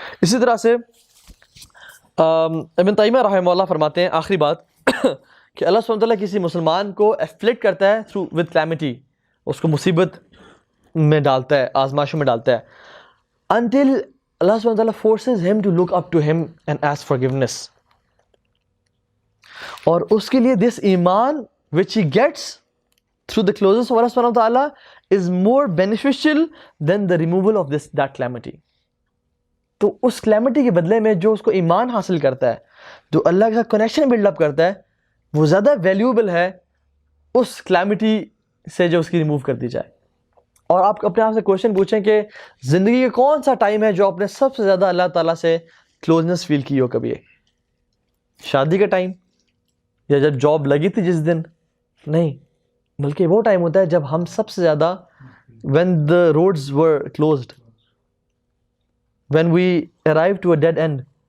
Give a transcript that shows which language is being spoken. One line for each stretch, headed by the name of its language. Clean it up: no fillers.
Urdu: اسی طرح سے ابن تیمیہ رحمہ اللہ فرماتے ہیں آخری بات کہ اللہ سبحانہ وتعالیٰ کسی مسلمان کو افلیکٹ کرتا ہے تھرو ود کلیمٹی، اس کو مصیبت میں ڈالتا ہے، آزمائشوں میں ڈالتا ہے، until اللہ سبحانہ وتعالیٰ
English: forces him to look up to him and ask forgiveness.
Urdu: اور اس کے لیے
English: this ایمان which he gets through the closeness of Allah سبحانہ وتعالیٰ is more beneficial than the removal of that calamity.
Urdu: تو اس کلیمٹی کے بدلے میں جو اس کو ایمان حاصل کرتا ہے، جو اللہ کے ساتھ کنیکشن بلڈ اپ کرتا ہے، وہ زیادہ ویلیوبل ہے اس کلیمٹی سے جو اس کی ریموو کر دی جائے. اور آپ اپنے آپ سے کوشچن پوچھیں کہ زندگی کا کون سا ٹائم ہے جو آپ نے سب سے زیادہ اللہ تعالیٰ سے کلوزنس فیل کی ہو کبھی؟ شادی کا ٹائم، یا جب جاب لگی تھی جس دن؟ نہیں، بلکہ وہ ٹائم ہوتا ہے جب ہم سب سے زیادہ
English: when the roads were closed, when we arrived to a dead end.